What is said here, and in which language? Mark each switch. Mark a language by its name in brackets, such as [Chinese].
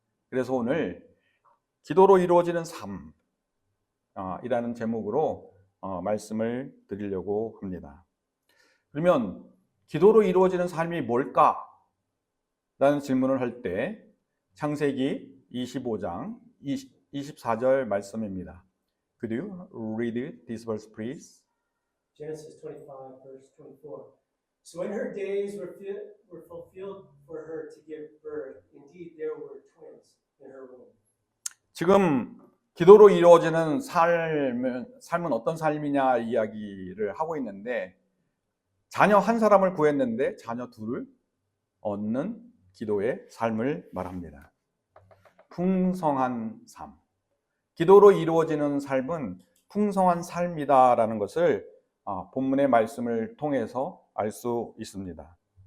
[Korean] 그래서 오늘 기도로 이루어지는 삶이라는 제목으로 말씀을 드리려고 합니다. 그러면 기도로 이루어지는 삶이 뭘까? 라는 질문을 할 때 창세기 25장 24절 말씀입니다. [English] Could you read this verse, please? Genesis 25, verse 24. So when her days were fulfilled for her to give birth, indeed there were twins in her womb. [Korean] 지금 기도로 이루어지는 삶은 어떤 삶이냐 이야기를 하고 있는데, 자녀 한 사람을 구했는데 자녀 둘을 얻는 기도의 삶을 말합니다. 풍성한 삶. 기도로 이루어지는 삶은 풍성한 삶이다라는 것을 본문의 말씀을 통해서 알 수 있습니다.